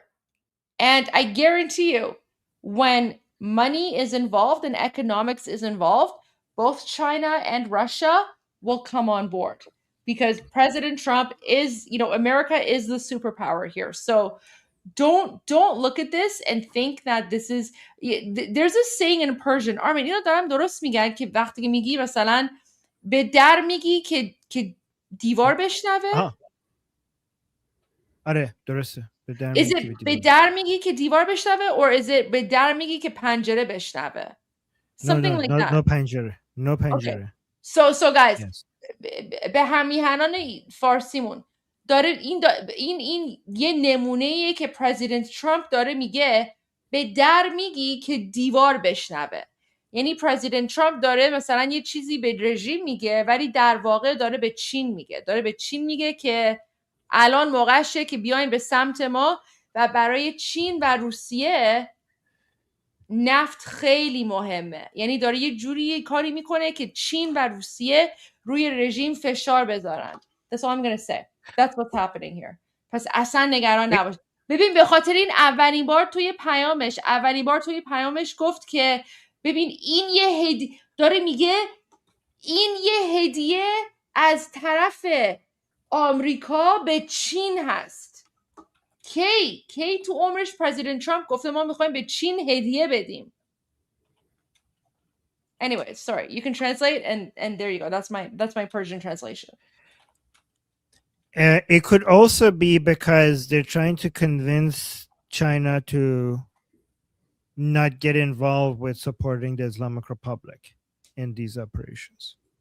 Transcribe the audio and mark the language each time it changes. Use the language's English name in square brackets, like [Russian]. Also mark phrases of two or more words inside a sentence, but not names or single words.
[English] And I guarantee you, when money is involved and economics is involved, both China and Russia will come on board because President Trump is, America is the superpower here. So, don't look at this and think that this is there's a saying in Persian. [Persian] Armin, اینو دارم درست میگن که وقتی که میگی مثلا به در میگی که دیوار بشنوه. آره درسته. [English] Is it [Persian] به در میگی که دیوار بشنوه [English] or is it [Persian] به در میگی که پنجره بشنوه? [English] Something like that. No پنجره. No پنجره. Okay. So guys, [Persian] به همیهنان فارسیمون داره این یه نمونه‌ایه که پرزیدنت ترامپ داره میگه به در میگی که دیوار بشنوه. یعنی پرزیدنت ترامپ داره مثلا یه چیزی به رژیم میگه ولی در واقع داره به چین میگه که الان موقعشه که بیاین به سمت ما و برای چین و روسیه نفت خیلی مهمه. یعنی داره یه جوری کاری میکنه که چین و روسیه روی رژیم فشار بذارن. [English] That's all I'm gonna say. That's what's happening here. [Persian] پس اصلا نگران نباش. ببین به خاطر این اولین بار توی پیامش گفت که ببین این داره میگه این یه هدیه از طرف آمریکا به چین هست. کی تو عمرش پرزیدنت ترامپ گفته ما میخوایم به چین هدیه بدیم. [English] Anyway, sorry. You can translate and there you go. That's my Persian translation. It could also be because they're trying to convince China to not get involved with supporting the Islamic Republic in these operations?